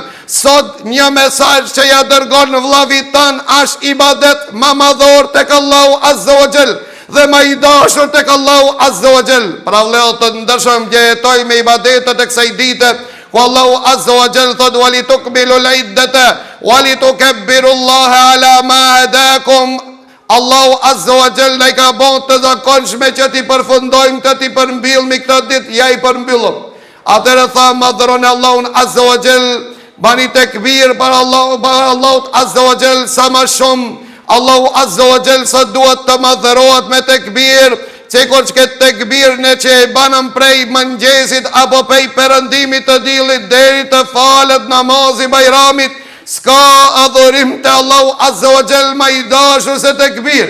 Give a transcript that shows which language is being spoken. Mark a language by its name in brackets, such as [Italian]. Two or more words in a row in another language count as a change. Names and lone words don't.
[Albanian] Sot një mesazh që ja dërgon vllavit tanë është ibadet më madhor tek Allahu [Arabic] عز وجل [Albanian] dhe më i dashur tek Allahu [Arabic] عز وجل. [Albanian] Pra vëllezër të ndershëm, jetoj me ibadetet e kësaj dite, ku Allahu [Arabic] عز وجل [Albanian] thot, [Arabic] ولتكملوا العدة ولتكبروا الله على ما هداكم. [Albanian] Allahu [Arabic] عز وجل [Albanian] na i ka bën të zakonshme që ti përfundojmë, të ti përmbillmi këtë ditë, ja i përmbyllëm. Atëherë tha, madhroni Allahun [Arabic] عز وجل, [Albanian] bani tekbir për Allahut [Arabic] عز وجل [Albanian] sa më shumë. Allahu [Arabic] عز وجل [Albanian] sa duhet të madhërohet me tekbir, cikur që këtë tekbir në që e banëm prej mëngjesit apo prej perëndimit të diellit deri të falet namazi bajramit, s'ka adhurim të Allahu [Arabic] عز وجل [Albanian] më i dashur se tekbir.